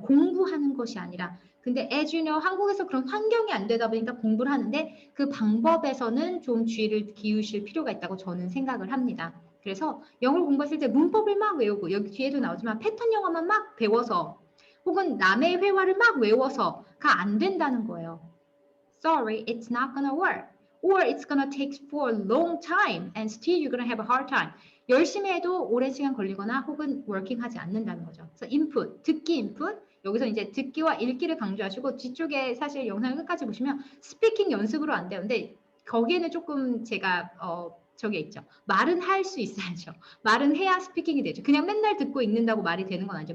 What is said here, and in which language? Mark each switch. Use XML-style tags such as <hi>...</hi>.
<ko>공부하는 것이 아니라. 근데</ko> <en>as you know,</en> <ko>한국에서 그런 환경이 안 되다 보니까 공부를 하는데 그 방법에서는 좀 주의를 기우실 필요가 있다고 저는 생각을 합니다. 그래서 영어를 공부하실 때 문법을 막 외우고 여기 뒤에도 나오지만 패턴 영어만 막 배워서 혹은 남의 회화를 막 외워서가 안 된다는 거예요.</ko> <en>Sorry, it's not gonna work. Or it's gonna take for a long time and still you're gonna have a hard time.</en> <ko>열심히 해도 오랜 시간 걸리거나 혹은 워킹하지 않는다는 거죠. 그래서 인풋, 듣기 인풋. 여기서 이제 듣기와 읽기를 강조하시고 뒤쪽에 사실 영상을 끝까지 보시면 스피킹 연습으로 안 돼요. 근데 거기에는 조금 제가 저게 있죠. 말은 할 수 있어야죠. 말은 해야 스피킹이 되죠. 그냥 맨날 듣고 읽는다고 말이 되는 건 아니죠.</ko>